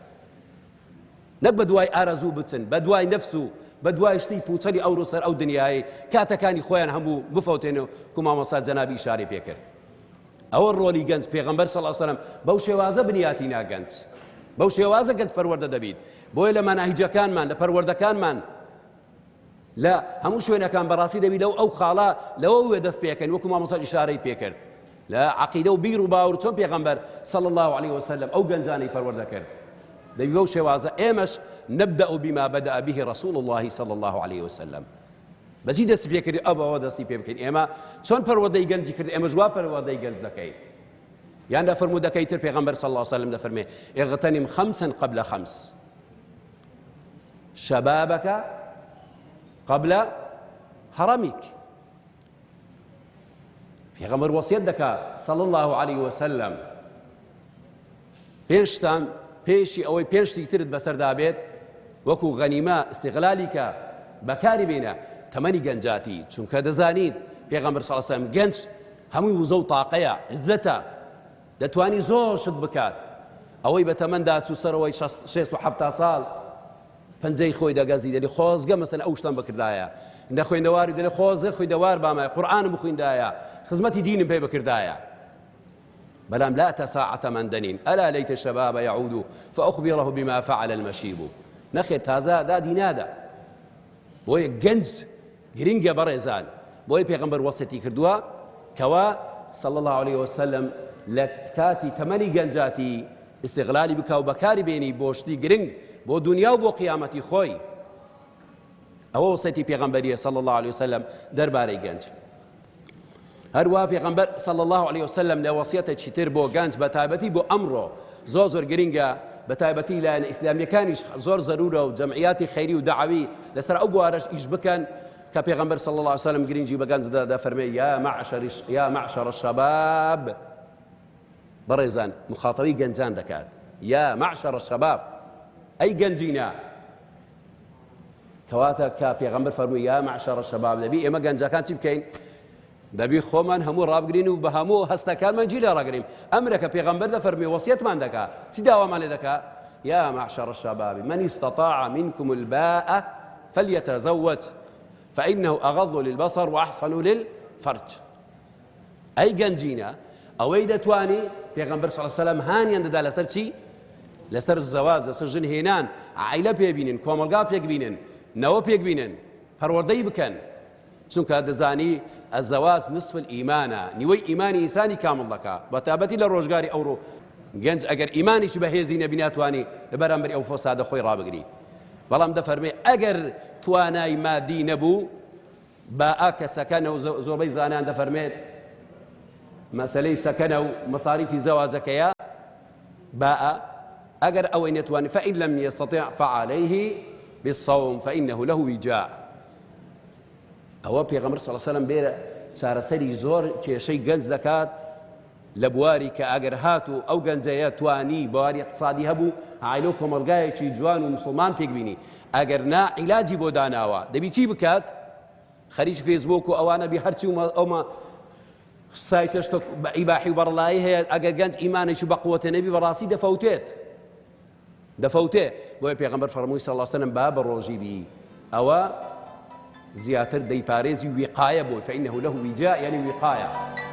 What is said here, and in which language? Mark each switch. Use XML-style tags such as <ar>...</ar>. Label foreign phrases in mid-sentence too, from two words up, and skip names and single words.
<ckb>نەک بە دوای ئارەزوو بچن بە دوای نەفس و بە دوای شتی پوچەلی ئەو ڕووسەر ئەو دنیای کاتەکانی خۆیان هەموو بفەوتێنەوە کو مامۆستا جەنابی ئیشارەی پێکرد ئەوە ڕۆلی گەنج پێغەمبەر</ckb> <ar>صلی الله علیه وسلم</ar> <ckb>بەو شێوازە بنیاتی ناگەنج بەو شێوازە گەنج پەروەردە دەبیت بۆیە لە مەناهیجەکانمان لە پەروەردەکانمان لە هەموو شوێنەکان بەڕاستی دەبی لەو ئەو خاڵە لەوە وێ دەست پێکەن وەکو مامۆستا ئیشارەی پێکرد لە عەقیدە و بیر و باوەڕ چۆن پێغەمبەر</ckb> <ar>صلی الله علیه وسلم</ar> <ckb>ئەو گەنجانەی پەروەردە کرد دەبی بەو شێوازە ئێمەش</ckb> <ar>نەبدأ بما بدأ به رسول الله صلی الله عليه وسلم</ar> <ckb>بەزی دەستی پێکردی ئەوە دەستی پێ بکەین ئێمە چۆن پەروەردەی گەنجی کرد ئێمە ژوا پەروەردەی گەنج دەکەین یان دەفەرموودەکەی تر پێغەمبەر</ckb> <ar>صلی الله عليه وسلم</ar> <ckb>دەفەرمێ</ckb> <ar>اغتنم خمسا قبل خمس شبابك قبل هرمك</ar> <ckb>پێغەمبەر وەسیەت دەکات</ckb> <ar>صلی الله عليه وسلم</ar> <ckb>پێشتان پێشی ئەوەی پێشتی ترت بەسەردا بێت وەکو غەنیمە استیغلالی کە بەکاری بێنە تەمەنی گەنجاتی چونکە دەزانیت پێغەمبەر</ckb> <ar>صلی الله علیه وسلم</ar> <ckb>گەنج هەمووی وزە و تاقەیە عزەتە دەتوانی زۆر شت بکات ئەوەی بە تەمەندا چوو سەرەوەی 67 ساڵ پەنجەی خۆی دەگەزی دەڵێ خۆزگە مەسەلەن ئەو شتان بەکردایە ئەندە خوێندەواری دەڵێ خۆزگە خوێندەوار بامایە قورئانم بخوێندایە خزمەتی دینم پێ بکردایە بەڵام</ckb> <ar>لا تەساعەتە من دەنین ئەلا لەیتە شەبابە یعود فأخبره بما فعل المشيب</ar> <ckb>نەخێر تازە دادی نادا بۆیە گەنج گرنگە بەڕێزان بۆی پێغەمبەر وەسەتی کردووە کەوا</ckb> <ar>صلى الله عليه وسلم</ar> <ckb>لە کاتی تەمەنی گەنجاتی استغلالی بکە و بەکاری بێنی بۆ شتی گرنگ بۆ دنیا و بۆ قیامەتی خۆی ئەوە وەسەتی پێغەمبەریە</ckb> <ar>صلى الله عليه وسلم</ar> <ckb>دەربارەی گەنج هەروە پێغەمبەر</ckb> <ar>صلى الله عليه وسلم</ar> <ckb>لە وەسیەتێکی تر بۆ گەنج بە تایبەتی بۆ ئەمڕۆ زۆر گرنگە بە تایبەتی لایەنە ئیسلامیەکانیش زۆر زەرورە و جەمعیاتی خەیری و دەعەوی لەسەر ئەو بوارەش ئیش بکەن کە پێغەمبەر</ckb> <ar>صلى الله عليه وسلم</ar> <ckb>گرنگی بە گەنج دەفەرمێ</ckb> <ar>یا معشر الشباب</ar> <ckb>بەڕێزان مخاطەبی گەنجان دەکات</ckb> <ar>یا معشر الشباب</ar> <ckb>ئەی گەنجینە کەواتە کە پێغەمبەر فەرمووی</ckb> <ar>یا معشر الشباب</ar> <ckb>دەبی ئێمە گەنجەکان چی بکەین دەبی خۆمان هەموو ڕابگرین و بە هەموو هەستەکانمان جی لێ ڕاگرین ئەمرە کە پێغەمبەر دەفەرمووی وەسیەتمان دەکات چی داوامان لێ دەکات</ckb> <ar>يا معشر الشباب من استطاع منكم الباءة فليتزوج فإنه أغض للبصر وأحسن للفرج</ar> <ckb>أي گەنجینە ئەوەی دەتوانی پێغەمبەر صلی</ckb> <ar>الله علیه وسلم</ar> <ckb>هانیان دەدا لەسەر چی لەسەر زەواج لەسەر ژنهێنان عائلە پێبینن کۆمەلگا پێکبینن نەوە پێکبینن پەروەردەی بکەن چونکە دەزانی ئەزەواج</ckb> <ar>نصف الئیمانە</ar> <ckb>نیوەی ئیمانی ئینسانی کامڵ دەکات بە تایبەتی لە ڕۆژگاری ئەوڕۆ گەنج ئەگەر ئیمانیش بەهێزی نەبی ناتوانی لە بەرامبەری ئەو فەسادە خۆی ڕابگری بەڵام دەفەرمێ ئەگەر توانای مادی نەبوو باء کە سەکەنە و زۆربەی زانان دەفەرمێت مەسەلەی سەکەنە و مەصاریفی زەواجەکەیە باء ئەگەر ئەوەی نەتوانی</ckb> <ar>فإن لم يستطع فعليه بالصوم فإنه له وجاء</ar> <ckb>ئەوە پێغەمبەر</ckb> <ar>صلی الله علیه وسلم</ar> <ckb>بێرە چارەسەری زۆر کێشەی گەنج دەکات لە بواری کە ئەگەر هاتو ئەو گەنجەیە توانی بواری اقتصادی هەبوو عایلە و کۆمەلگایەکی جوان و مسلمان پێکبینی ئەگەر نا عیلاجی بۆ داناوە دەبی چی بکات خەریج فێسبوک و ئەوانە بی هەرچی ئەومە سایتەش بە ئیباحی و بەڕڵایی هەیە ئەگەر گەنج ئیمانێکی بە قووەتە نەبی بەڕاستی دەفەوتێ بۆیە پێغەمبەر فەرمووی</ckb> <ar>صلی الله علیه وسلم</ar> <ckb>با بە ڕۆژی بی ئەوە زیاتر دەیپارێزی وقایە بۆی</ckb> <ar>فإنه له وجاء</ar> <ckb>يعني وقایە</ckb>